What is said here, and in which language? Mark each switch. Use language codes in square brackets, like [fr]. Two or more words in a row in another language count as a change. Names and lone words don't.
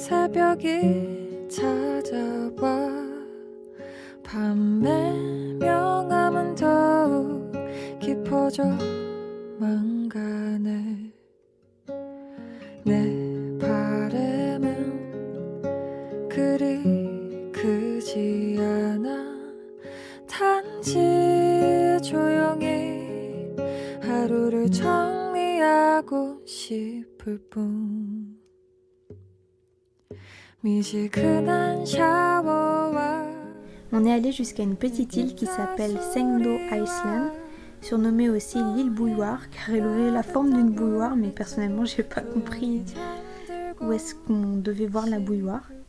[ko] 새벽이 찾아와 밤의 명암은 더욱 깊어져만 가네 내 바람은 그리 크지 않아 단지 조용히 하루를 정리하고 싶을 뿐 미지근한 샤워와 [fr] On est allé jusqu'à une petite île qui s'appelle Sengdo Island, surnommée aussi l'île bouilloire car elle avait la forme d'une bouilloire, mais personnellement j'ai pas compris où est-ce qu'on devait voir la bouilloire.